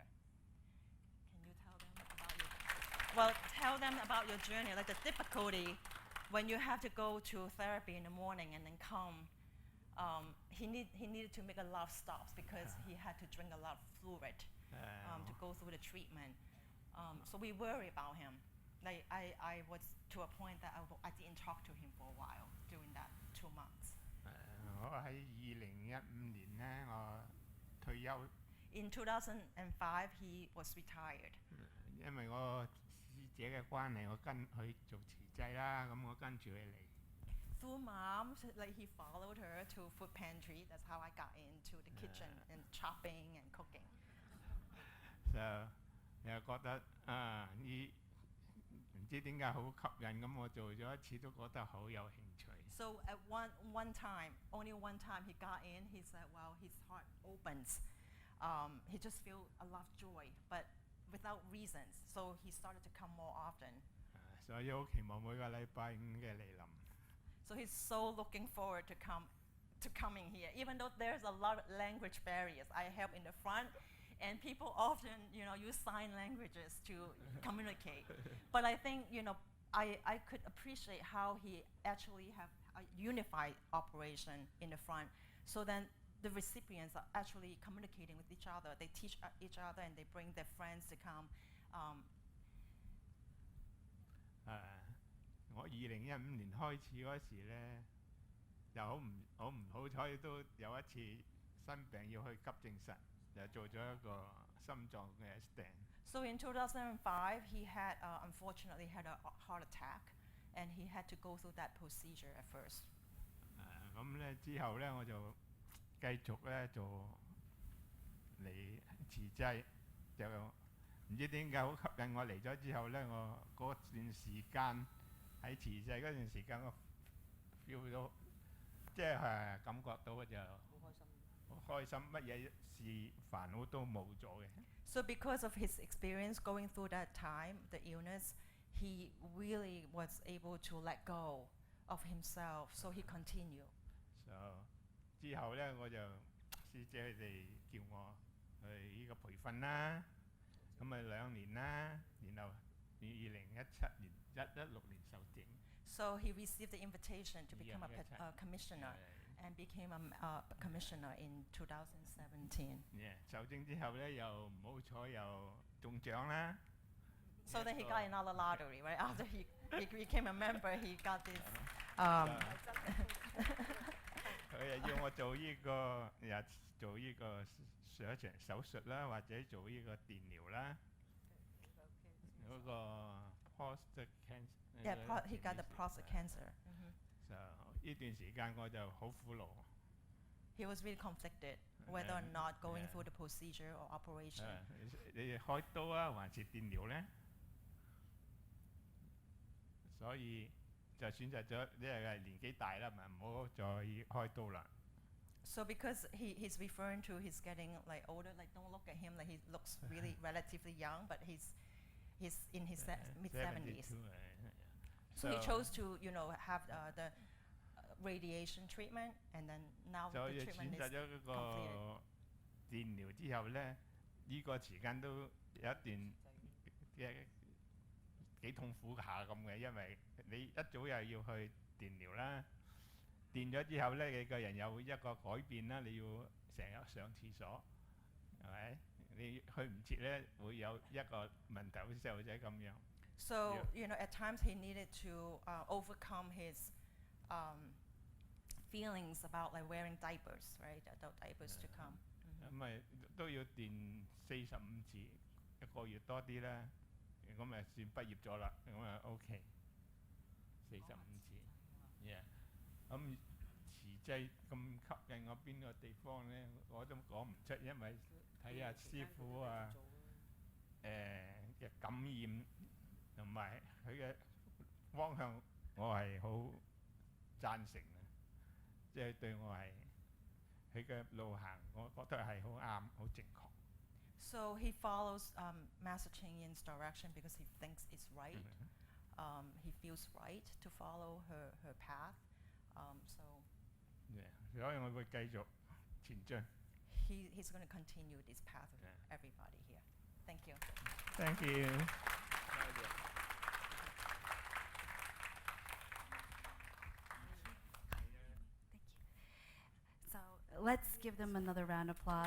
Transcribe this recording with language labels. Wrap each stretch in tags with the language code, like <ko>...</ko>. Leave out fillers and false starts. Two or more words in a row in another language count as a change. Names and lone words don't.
<en>Can you tell them about your? Well, tell them about your journey, like the difficulty when you have to go to therapy in the morning and then come. He needed to make a lot of stops because he had to drink a lot of fluid to go through the treatment. So we worry about him. Like I was to a point that I didn't talk to him for a while during that 2 months.</en> <yue>我喺2015年咧，我退休。</yue> <en>In 2005, he was retired.</en> <yue>因為我師姐嘅關係，我跟佢做慈濟啦，咁我跟住佢嚟。</yue> <en>Through mom, like he followed her to food pantry. That's how I got into the kitchen and chopping and cooking.</en> <yue>So 又覺得呢唔知點解好吸引，咁我做咗一次都覺得好有興趣。</yue> <en>So at one time, only one time he got in, he said, "Well, his heart opens. He just feels a lot of joy, but without reasons. So he started to come more often."</en> <yue>所以好期望每個禮拜五嘅嚟臨。</yue> <en>So he's so looking forward to coming here, even though there's a lot of language barriers. I help in the front, and people often, use sign languages to communicate. But I think, I could appreciate how he actually have a unified operation in the front, so then the recipients are actually communicating with each other. They teach each other, and they bring their friends to come.</en> <yue>我2015年開始嗰時咧，就好唔好彩，都有一次生病要去急症室，就做咗一個心臟嘅 stent。</yue> <en>So in 2005, he had unfortunately had a heart attack, and he had to go through that procedure at first.</en> <yue>咁咧之後咧，我就繼續咧做嚟慈濟，就唔知點解好吸引我嚟咗之後咧，我嗰段時間喺慈濟嗰段時間，我 feel 到即係感覺到就好開心，乜嘢事煩惱都冇咗嘅。</yue> <en>So because of his experience going through that time, the illness, he really was able to let go of himself. So he continued.</en> <yue>So 之後咧，我就師姐佢哋叫我去呢個培訓啦，咁咪2年啦，然後2017年16年受證。</yue> <en>So he received the invitation to become a commissioner and became a commissioner in 2017.</en> <yue>受證之後咧，又唔好彩又中獎啦。</yue> <en>So then he got another lottery, right? After he became a member, he got this.</en> <yue>佢又要我做呢個手術啦，或者做呢個電療啦，嗰個</yue> <en>prostate cancer。 Yeah, he got the prostate cancer.</en> <yue>就呢段時間我就好苦惱。</yue> <en>He was really conflicted whether or not going through the procedure or operation.</en> <yue>你開刀啊，還是電療咧？所以就選擇咗，因為年紀大啦，咪唔好再開刀啦。</yue> <en>So because he's referring to he's getting like older, like don't look at him like he looks really relatively young, but he's in his mid-70s. So he chose to have the radiation treatment, and then now the treatment is</en> <yue>選擇咗嗰個電療之後咧，呢個時間都有一段嘅幾痛苦下咁嘅，因為你一早又要去電療啦，電咗之後咧，你個人有一個改變啦，你要成日上廁所，係咪？你去唔切咧，會有一個問題，好似細路仔咁樣。</yue> <en>So, at times he needed to overcome his feelings about like wearing diapers, right? Adult diapers to come.</en> <yue>咁咪都要電45次，一個月多啲啦。咁咪算畢業咗啦，咁啊 OK。45次，yeah。咁慈濟咁吸引我邊個地方咧，我都講唔出，因為睇下師傅啊，嘅感染同埋佢嘅方向，我係好贊成嘅，即係對我係佢嘅路行，我覺得係好啱，好正確。</yue> <en>So he follows Master Ching Yin's direction because he thinks it's right. He feels right to follow her path. So. Yeah，</en> <yue>所以我會繼續前進。</yue> <en>He's going to continue this path with everybody here. Thank you. Thank you. So let's give them another round of applause.</en>